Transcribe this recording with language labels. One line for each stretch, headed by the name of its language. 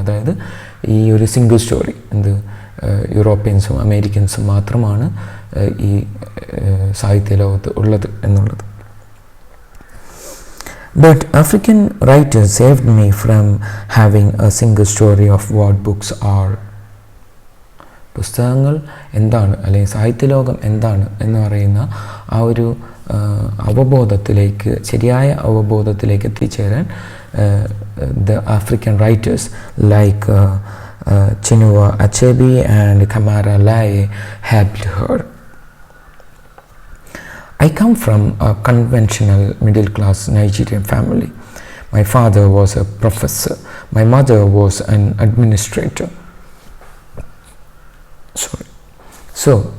Malayalam: അതായത് ഈ ഒരു സിംഗിൾ സ്റ്റോറി യൂറോപ്യൻസും അമേരിക്കൻസും മാത്രമാണ് ഈ സാഹിത്യ ലോകത്ത് ഉള്ളത് എന്നുള്ളത്.
English: But African writers saved me from having a single story of what books are.
Malayalam: പുസ്തകങ്ങൾ എന്താണ് അല്ലെങ്കിൽ സാഹിത്യലോകം എന്താണ് എന്ന് പറയുന്ന ആ ഒരു അവബോധത്തിലേക്ക്, ശരിയായ അവബോധത്തിലേക്ക് എത്തിച്ചേരാൻ
English: the African writers like Chinua Achebe and Kamara Laye helped her. I come from a conventional middle-class Nigerian family. My father was a professor. My mother was an administrator. So